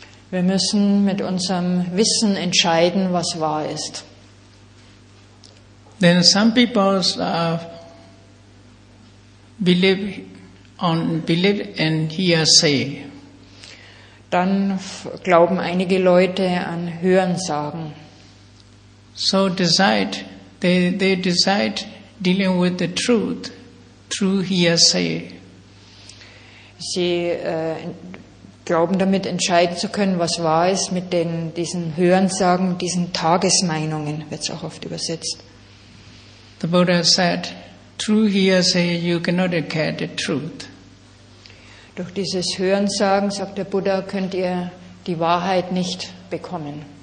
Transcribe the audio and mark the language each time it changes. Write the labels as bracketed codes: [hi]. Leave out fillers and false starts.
[de] Wir müssen mit unserem Wissen entscheiden, was wahr ist. [en] Then some people believe in hearsay. [de] Dann glauben einige Leute an Hörensagen. [en] So they decide dealing with the truth through hearsay. [de] Sie glauben damit entscheiden zu können, was wahr ist, mit diesen Hörensagen, diesen Tagesmeinungen, wird es auch oft übersetzt. [en] The Buddha said, through hearsay you cannot get the truth. [de] Durch dieses Hörensagen, sagt der Buddha, könnt ihr die Wahrheit nicht bekommen.